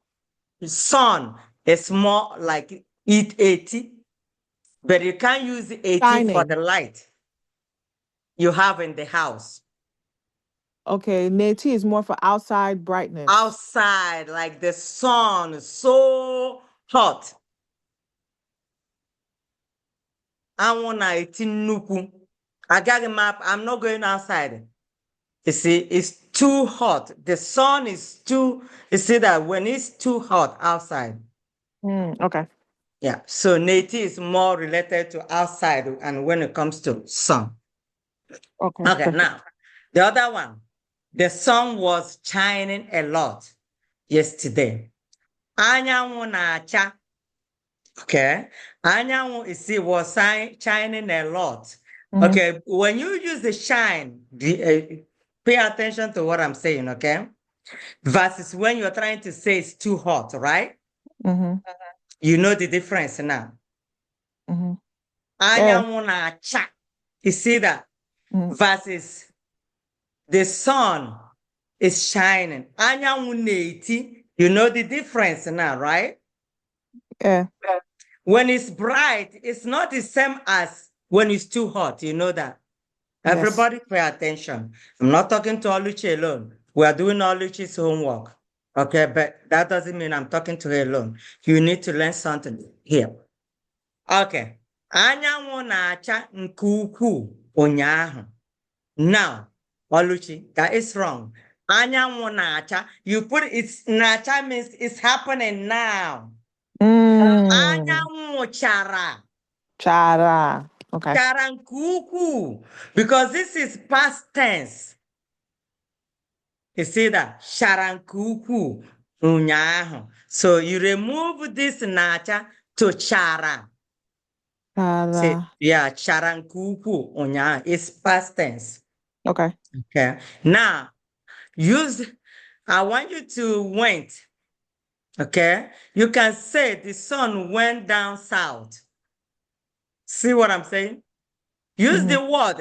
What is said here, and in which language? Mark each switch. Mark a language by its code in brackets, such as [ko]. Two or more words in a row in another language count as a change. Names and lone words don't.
[en] Sun is more like it 80, but you can't use 80 for the Shining. light you have in the house. Okay, neti is more for outside brightness. Outside, like the sun is so hot. [ig] Anwụ na-eti nnukwu. [en] I'm not going outside. You see, it's too hot. The sun is too, you see that when it's too hot outside. Okay. Yeah. So neti is more related to outside and when it comes to sun. Okay. Okay, Perfect. now the other one. The sun was shining a lot yesterday. [ig] Anyanwụ na-acha. Okay. [en] Anyanwụ was shining a lot. Mm-hmm. Okay. When you use the shine, pay attention to what I'm saying, okay? Versus when you're trying to say it's too hot, right? Mm-hmm. You know the difference now. Mm-hmm. Yeah. [ig] Anyanwụ na-acha. [en] You see that? Mm-hmm. Versus the sun is shining. [ig] Anyanwụ na-eti [en] You know the difference now, right? Yeah. When it's bright, it's not the same as when it's too hot. You know that. Yes. Everybody pay attention. I'm not talking to Oluchi alone. We are doing Oluchi's homework. Okay, but that doesn't mean I'm talking to her alone. You need to learn something here. Okay. [ig] Anyanwụ na-acha nke ukwuu ụnyaahụ. [en] Now, Oluchi, that is wrong. Anyanwụ na-acha. You put it's na-acha means it's happening now. [ig] Anyanwụ chara. Chara. Okay. Chara nke ukwuu. [en] Because this is past tense. You see that? [ig] Chara nke ukwuu ụnyaahụ. [en] So you remove this na-acha to chara. See, [ig] Chara. [en] yeah, [ig] chara nke ukwuu ụnyaahụ. [en] It's past tense. Okay. Okay. Now, I want you to went. Okay. You can say the sun went down south. See what I'm saying? Use the word.